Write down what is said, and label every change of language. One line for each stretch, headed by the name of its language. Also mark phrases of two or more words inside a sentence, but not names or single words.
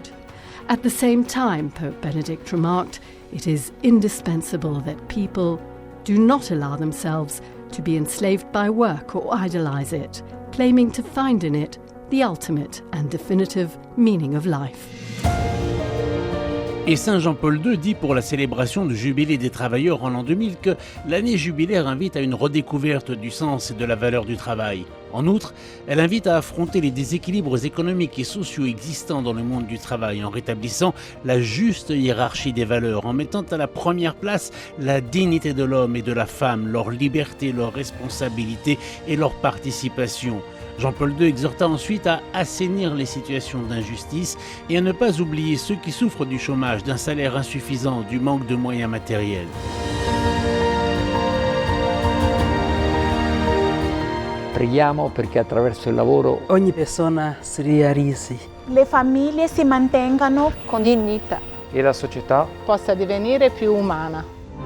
English: At the same time, Pope Benedict remarked, it is indispensable that people do not allow themselves to be enslaved by work or idolize it, claiming to find in it the ultimate and definitive meaning of life.
French: Et Saint Jean-Paul II dit pour la célébration du Jubilé des travailleurs en l'an 2000 que l'année jubilaire invite à une redécouverte du sens et de la valeur du travail. En outre, elle invite à affronter les déséquilibres économiques et sociaux existants dans le monde du travail en rétablissant la juste hiérarchie des valeurs, en mettant à la première place la dignité de l'homme et de la femme, leur liberté, leur responsabilité et leur participation. Jean-Paul II exhorta ensuite à assainir les situations d'injustice et à ne pas oublier ceux qui souffrent du chômage, d'un salaire insuffisant, du manque de moyens matériels.
Italian: Preghiamo perché attraverso il lavoro ogni persona si realizzi, le famiglie si mantengano con dignità e la società possa divenire più umana.